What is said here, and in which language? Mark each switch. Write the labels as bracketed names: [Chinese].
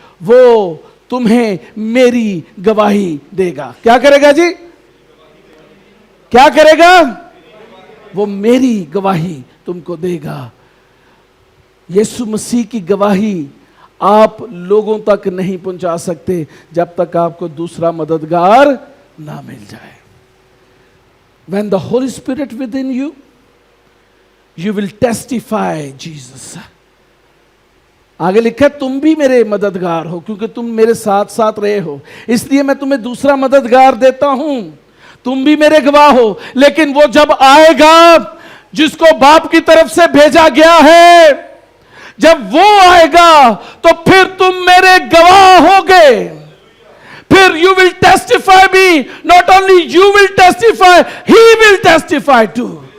[Hindi] वो तुम्हें मेरी गवाही देगा। क्या करेगा जी? क्या करेगा? वो मेरी गवाही तुमको देगा। यीशु मसीह की गवाही आप लोगों तक नहीं पहुंचा सकते जब तक आपको दूसरा मददगार ना मिल जाए। [English] When the Holy Spirit within you, you will testify Jesus. [Hindi] आगे लिखा तुम भी मेरे मददगार हो क्योंकि तुम मेरे साथ साथ रहे हो, इसलिए मैं तुम्हें दूसरा मददगार देता हूं। तुम भी मेरे गवाह हो, लेकिन वो जब आएगा जिसको बाप की तरफ से भेजा गया है, जब वो आएगा तो फिर तुम मेरे गवाह होगे। फिर [English] you will testify me, not only you will testify, he will testify too.